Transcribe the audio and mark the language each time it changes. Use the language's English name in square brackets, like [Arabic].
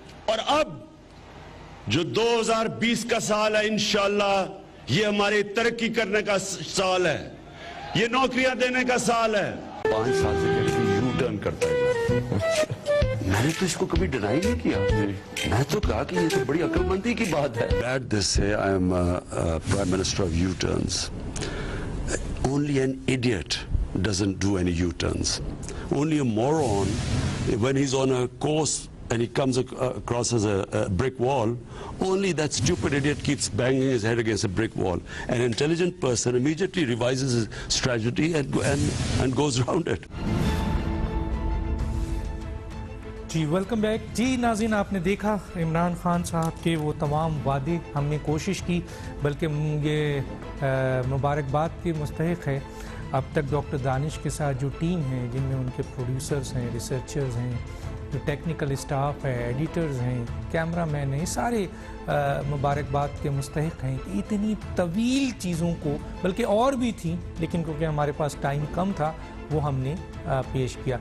[Urdu] اور اب جو 2020 کا سال ہے انشاءاللہ یہ ہماری ترقی کرنے کا سال ہے, یہ نوکریاں دینے کا سال ہے. 5 سال سے کہتے یو ٹرن کرتا ہے. میں نے تو اس کو کبھی ڈینائی نہیں کیا. میں تو کہا کہ یہ تو بڑی عقل مندی کی بات ہے. [English] At this say I am Prime Minister of U-turns. Only an idiot doesn't do any U-turns. Only a moron, when he's on a course and he comes across as a brick wall, only that stupid idiot keeps banging his head against a brick wall. An intelligent person immediately revises his strategy and goes around it. [Urdu] جی welcome back. جی ناظرین, آپ نے دیکھا عمران خان صاحب کے وہ تمام وعدے. ہم نے کوشش کی, بلکہ یہ مبارکباد کے مستحق ہے اب تک ڈاکٹر دانش کے ساتھ جو ٹیم ہے, جن میں ان کے پروڈیوسرز ہیں, ریسرچرز ہیں, جو ٹیکنیکل اسٹاف ہے, ایڈیٹرز ہیں, کیمرہ مین ہیں, سارے مبارکباد کے مستحق ہیں کہ اتنی طویل چیزوں کو, بلکہ اور بھی تھیں لیکن کیونکہ ہمارے پاس ٹائم کم تھا وہ ہم نے پیش کیا.